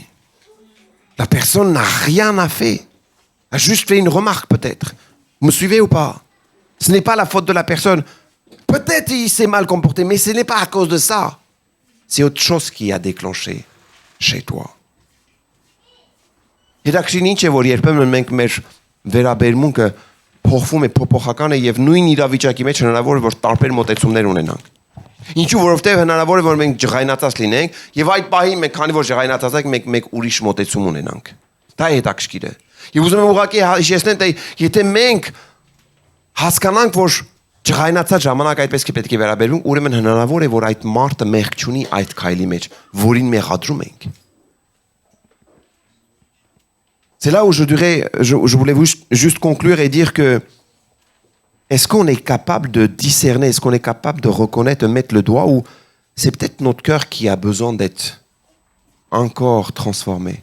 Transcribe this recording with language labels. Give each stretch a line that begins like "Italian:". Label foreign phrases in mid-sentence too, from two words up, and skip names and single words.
French: La personne n'a rien à fait. Elle a juste fait une remarque peut-être. Vous me suivez ou pas? Ce n'est pas la faute de la personne. Peut-être il s'est mal comporté, mais ce n'est pas à cause de ça. C'est autre chose qui a déclenché chez toi.
Armenian: Հետաքրքրին ինչ է, որ երբեմն մենք մեր վերաբերմունքը փոխվում է, փոփոխական է եւ նույն իրավիճակի մեջ հնարավոր է որ տարբեր մոտեցումներ ունենանք։ Ինչու որովհետեւ հնարավոր է որ մենք ջղայնացած լինենք եւ այդ պահին մենք քանի որ ջղայնացած ենք մենք ուրիշ մոտեցում ունենանք։ Դա է հետաքրքիր է։ Եվ ուզում եմ ուղղակի հիշեցնել, թե եթե մենք հասկանանք, որ ջղայնացած ժամանակ այդպես պետք է վերաբերվենք, ուրեմն հնարավոր է որ այդ մարդը մեղք չունի այդ քայլի մեջ, որին մեղադրում ենք։
French: C'est là où je voulais juste conclure et dire que est-ce qu'on est capable de discerner, est-ce qu'on est capable de reconnaître, de mettre le doigt, ou c'est peut-être notre cœur qui a besoin d'être encore transformé.